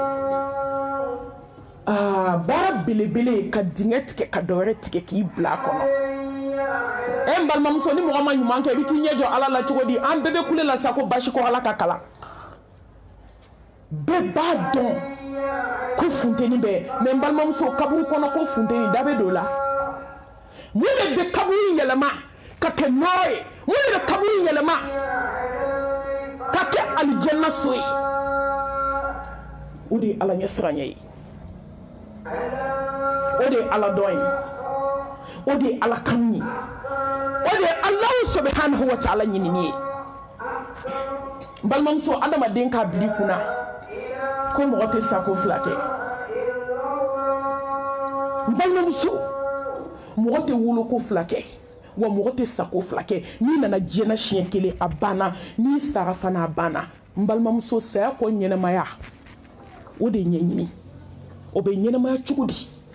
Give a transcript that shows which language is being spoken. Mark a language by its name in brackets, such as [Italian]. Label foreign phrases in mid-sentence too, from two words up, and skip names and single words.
[Bambara] baara belebele ka dingɛ tigɛ ka dɔwɛrɛ tigɛ k'i bila a kɔnɔ n balimamuso ni mɔgɔ ma ɲuman kɛ i bɛ t'i ɲɛ jɔ ala la cogo di an bɛɛ bɛ kule la sa ko basi ko ala ka kalan bɛɛ b'a dɔn ko funteni bɛ mais n balimamuso kaburu kɔnɔ ko funteni da bɛ don o la mun de bɛ kaburu in yɛlɛma ka kɛ nɔrɔ ye mun de bɛ kaburu in yɛlɛma ka kɛ alijanna so ye o de ye ala ɲɛ siranɲɛ ye o de ye ala dɔn ye o de ye ala kanu ye o de ye [Arabic] Allahu subhanahu wa ta'ala [Bambara] ɲinini ye n balimamuso adamaden k'a bila i kunna ko mɔgɔ tɛ sako fila kɛ n balimamuso mɔgɔ tɛ woloko fila kɛ wa mɔgɔ tɛ sako fila kɛ n'i nana diɲɛna siɲɛ kelen a banna n'i sara fana a banna n balimamuso saya kɔ ɲɛnɛmaya o de ɲɛɲini o bɛ ɲɛnɛmaya cogo di